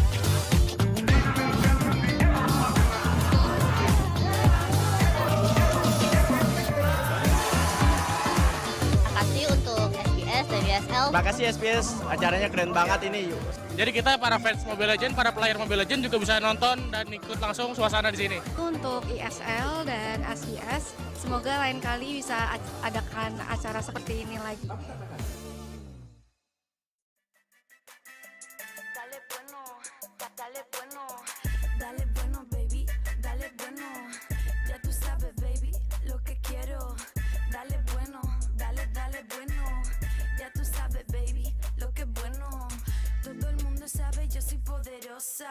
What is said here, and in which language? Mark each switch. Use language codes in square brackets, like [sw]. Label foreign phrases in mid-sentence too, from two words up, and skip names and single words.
[id] Makasih SBS, acaranya keren banget ini. Jadi kita para fans Mobile Legends, para player Mobile Legends juga bisa nonton dan ikut langsung suasana di sini. Untuk ISL dan SBS, semoga lain kali bisa adakan acara seperti ini lagi. [es] Dale bueno, baby, dale bueno. Ya tú sabes, baby, lo que quiero. Dale bueno, dale bueno. Ya tú sabes, baby, lo que es bueno. Todo el mundo sabe, yo soy poderosa.